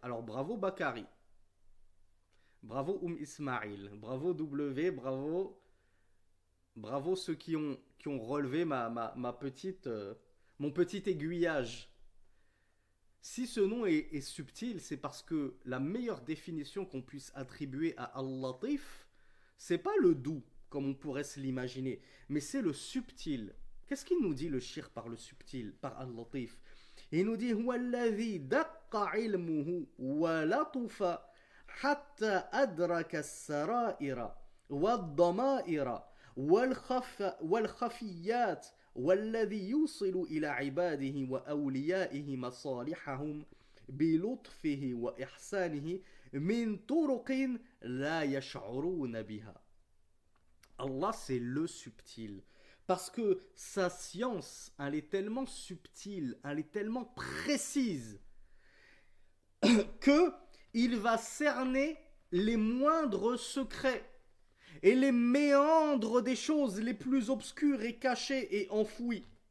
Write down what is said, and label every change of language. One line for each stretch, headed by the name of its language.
French: Alors bravo Bakari, bravo Ismail, bravo W, bravo, bravo ceux qui ont relevé ma petite, mon petit aiguillage. Si ce nom est subtil, c'est parce que la meilleure définition qu'on puisse attribuer à Al-Latif, c'est pas le doux, comme on pourrait se l'imaginer, mais c'est le subtil. Qu'est-ce qu'il nous dit le shir par le subtil, par Al-Latif? Il nous dit
Arabic: هو الذي دق علمه ولطف حتى أدرك السرائر والضمائر والخفيات والذي يوصل إلى عباده وأوليائه مصالحهم بلطفه وإحسانه من طرق لا يشعرون بها.
French: Allah, c'est le subtil. Parce que sa science, elle est tellement subtile, elle est tellement précise, que il va cerner les moindres secrets et les méandres des choses les plus obscures et cachées et enfouies,